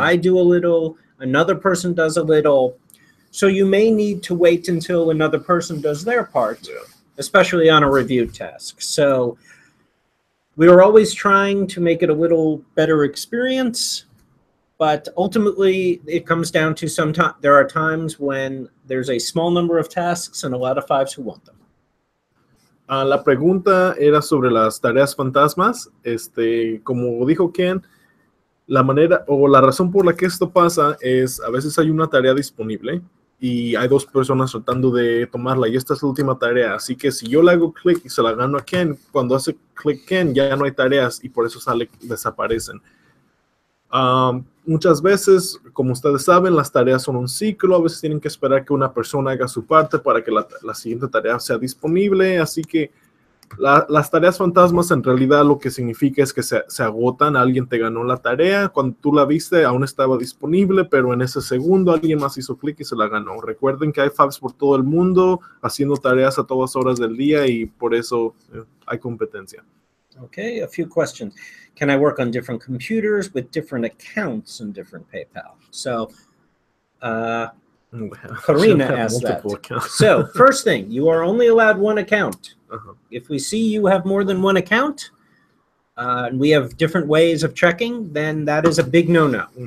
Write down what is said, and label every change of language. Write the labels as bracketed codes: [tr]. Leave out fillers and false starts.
[en] I do a little, another person does a little. So you may need to wait until another person does their part, especially on a review task. So we are always trying to make it a little better experience. But ultimately, it comes down to sometimes there are times when there's a small number of tasks and a lot of fives who want them. [es] La pregunta era sobre las tareas fantasmas. Como dijo Ken, la manera o la razón por la que esto pasa es a veces hay una tarea disponible y hay dos personas tratando de tomarla y esta es la última tarea. Así que si yo le hago clic y se la gano a Ken, cuando hace clic Ken ya no hay tareas y por eso desaparecen. Muchas veces, como ustedes saben, las tareas son un ciclo. A veces tienen que esperar que una persona haga su parte para que la siguiente tarea sea disponible. Así que las tareas fantasmas en realidad lo que significa es que se agotan. Alguien te ganó la tarea. Cuando tú la viste aún estaba disponible, pero en ese segundo alguien más hizo clic y se la ganó. Recuerden que hay fabs por todo el mundo haciendo tareas a todas horas del día y por eso hay competencia. [en] Okay, a few questions. Can I work on different computers with different accounts in different PayPal? So, Karina asked that. So, first thing, you are only allowed one account. If we see you have more than one account, and we have different ways of checking, then that is a big no-no.